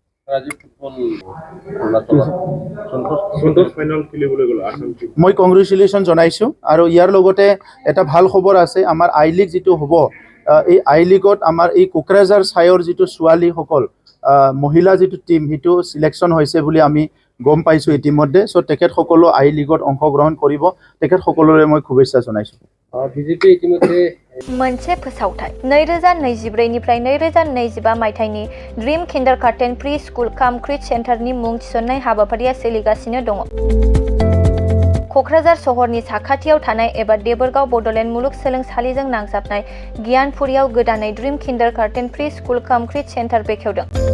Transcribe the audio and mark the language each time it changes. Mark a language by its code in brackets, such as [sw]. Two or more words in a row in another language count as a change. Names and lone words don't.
[as] মই কংগ্ৰেচুলেশ্যন জনাইছো আৰু ইয়াৰ লগতে এটা ভাল খবৰ আছে আমাৰ আই লিগ যেটো হ'ব এই আই লিগত আমাৰ এই কোকৰাঝাৰ সায়ৰ যেটো ছোৱালী সকল মহিলা যেটো টিম হিটো সিলেকশন হৈছে বুলি আমি গম পাইছো ইতিমধ্যে সো তেখেত সকলো আই লিগত অংশগ্ৰহণ কৰিব তেখেত সকলৰে মই শুভেচ্ছা জনাইছো ভিজিটে ইতিমধ্যে [brx] मोनसे फोसावथाय 2024 निफ्राय 2025 मायथाइनि ड्रीम किन्डारगार्टेन प्रि स्कुल काम क्रिट सेन्टारनि मुं थिसननाय हाबाफारिया सोलिगासिनो दङ क'क्राझार सहरनि साखाथियाव थानाय एबा देबोरगाव बड'लेण्ड मुलुगसोलोंसालिजों नांजाबनाय गियानपुरियाव गोदानै ड्रीम किन्डारगार्टेन प्रि स्कुल काम क्रिट सेन्टार बेखेवदों